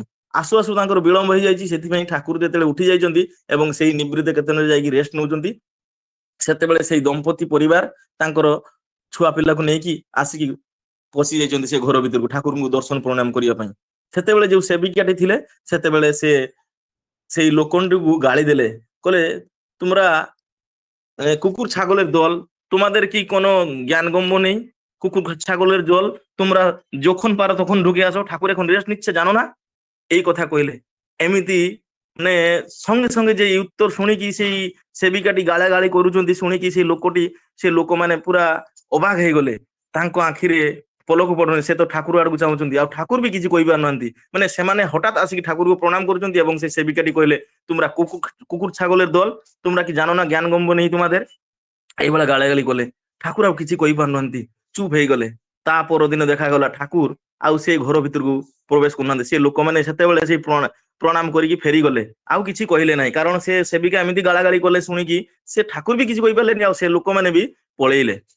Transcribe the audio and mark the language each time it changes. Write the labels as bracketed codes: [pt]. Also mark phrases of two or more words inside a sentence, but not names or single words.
[or] ଆସୁ ଆସୁ ତାଙ୍କର ବିଳମ୍ବ ହେଇଯାଇଛି ସେଥିପାଇଁ ଠାକୁର ଯେତେବେଳେ ଉଠି ଯାଇଛନ୍ତି ଏବଂ ସେଇ ନିବୃତ୍ତ କେତନରେ ଯାଇକି ରେଷ୍ଟ ନଉଛନ୍ତି ସେତେବେଳେ ସେଇ ଦମ୍ପତି ପରିବାର ତାଙ୍କର ଛୁଆ ପିଲାକୁ ନେଇକି ଆସିକି ପଶି ଯାଇଛନ୍ତି ସେ ଘର ଭିତରକୁ ଠାକୁରଙ୍କୁ ଦର୍ଶନ ପ୍ରଣାମ କରିବା ପାଇଁ। ସେତେବେଳେ ଯୋଉ ସେବିକାଟି ଥିଲେ ସେତେବେଳେ ସେ ସେଇ ଲୋକଟିକୁ ଗାଳି দেলে କହିলে [bn] তোমরা কুকুর ছাগলের দল তোমাদের কি কোনো জ্ঞানগম্য নেই কুকুর ছাগলের দল তোমরা যখন পারো তখন ঢুকে আসো ঠাকুর এখন রেস্ট নিচ্ছে জানো না [or] ଏଇ କଥା କହିଲେ। ଏମିତି ମାନେ ସଙ୍ଗେ ସଙ୍ଗେ ଯେ ଏଇ ଉତ୍ତର ଶୁଣିକି ସେଇ ସେବିକାଟି ଗାଳା ଗାଳି କରୁଛନ୍ତି ଶୁଣିକି ସେଇ ଲୋକଟି, ସେ ଲୋକମାନେ ପୁରା ଅବାକ ହେଇଗଲେ। ତାଙ୍କ ଆଖିରେ ପଲକ ପଡୁନି, ସେ ତ ଠାକୁର ଆଡକୁ ଚାହୁଁଛନ୍ତି, ଆଉ ଠାକୁର ବି କିଛି କହିପାରୁନାହାନ୍ତି। ମାନେ ସେମାନେ ହଠାତ୍ ଆସିକି ଠାକୁରକୁ ପ୍ରଣାମ କରୁଛନ୍ତି ଏବଂ ସେ ସେବିକାଟି କହିଲେ, [bn] ତୁମরা কুকুর ছাগলের দল, তোমরা কি জানো না জ্ঞান গম্য নেই তোমাদের? [or] এইଭଳିଆ ଗାଳାଗାଳି କଲେ। ଠାକୁର ଆଉ କିଛି କହିପାରୁନାହାନ୍ତି, ଚୁପ୍ ହେଇଗଲେ। ତା ପରଦିନ ଦେଖାଗଲା ଠାକୁର ଆଉ ସେ ଘର ଭିତରକୁ ପ୍ରବେଶ କରୁନାହାନ୍ତି। ସେ ଲୋକମାନେ ସେତେବେଳେ ସେଇ ପ୍ରଣାମ କରିକି ଫେରିଗଲେ, ଆଉ କିଛି କହିଲେ ନାହିଁ। କାରଣ ସେ ସେବିକା ଏମିତି ଗାଳାଗାଳି କଲେ ଶୁଣିକି ସେ ଠାକୁର ବି କିଛି କହିପାରିଲେନି, ଆଉ ସେ ଲୋକମାନେ ବି ପଳେଇଲେ।